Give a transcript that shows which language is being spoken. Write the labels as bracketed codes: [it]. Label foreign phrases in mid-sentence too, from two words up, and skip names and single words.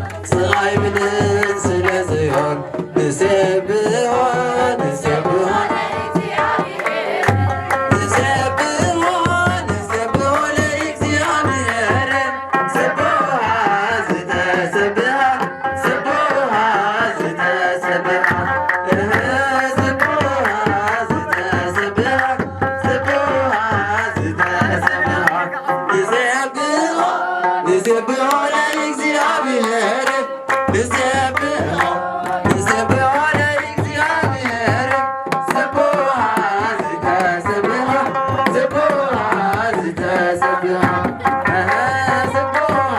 [am] ስቃይ ብለን ስለ ጽዮን [gez] ንሴብሖ፣ ንሴብሖ፣ ንሴብሖ፣ ንሴብሖ ለእግዚአብሔር። ስቡሕ ዝተሰብሐ፣ ስቡሕ ዝተሰብሐ፣ እህ፣ ስቡሕ ዝተሰብሐ፣ ስቡሕ ዝተሰብሐ። ንሴብሖ፣ ንሴብሖ ለእግዚአብሔር። ንሴብሖ፣ ንሴብሖ ለእግዚአብሔር። ስቡሕ ዝተሰብሐ፣ ስቡሕ ዝተሰብሐ፣ እህ፣ ስቡሕ